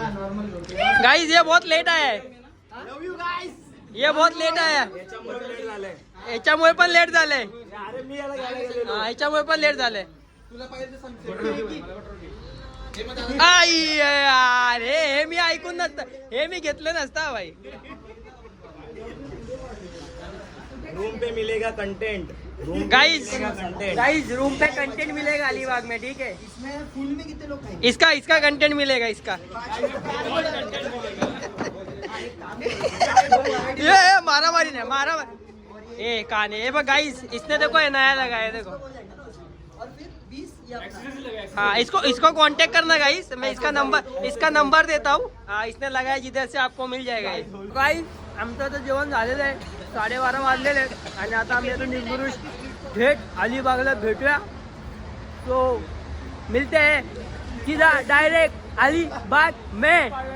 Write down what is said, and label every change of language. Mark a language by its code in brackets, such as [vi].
[hi] Guys ये बहुत late आया है, ये बहुत लेट आया, [mr] याच्यामुळे पण लेट झालंय, [hi] याच्यामुळे पण लेट झालंय। [mr] यार हे मी ऐकून नसतं, हे मी घेतलं नसतं भाई। [hi] रूम पे मिलेगा कंटेंट, गाइस रूम पे कंटेंट मिलेगा अलीबाग में, ठीक है। इसमें फुल में कितने लोग खाएंगे? इसका कंटेंट मिलेगा इसका। ये मारा मारी नहीं, मारा ए कान है। बस गाइस इसने देखो ये नया लगाया, देखो। हाँ इसको कांटेक्ट करना गाइस, मैं इसका नंबर देता हूँ। हाँ इसने लगाया, जिधर से आपको मिल जाएगा ये। [mr] गाइस आमचं तर जेवण झालेलं आहे, 12:30 वाजलेले आहेत आणि आता आम्ही आता निघून थेट अलीबागला भेटूया। [hi] तो मिलते हैं सीधा डायरेक्ट अलीबाग में।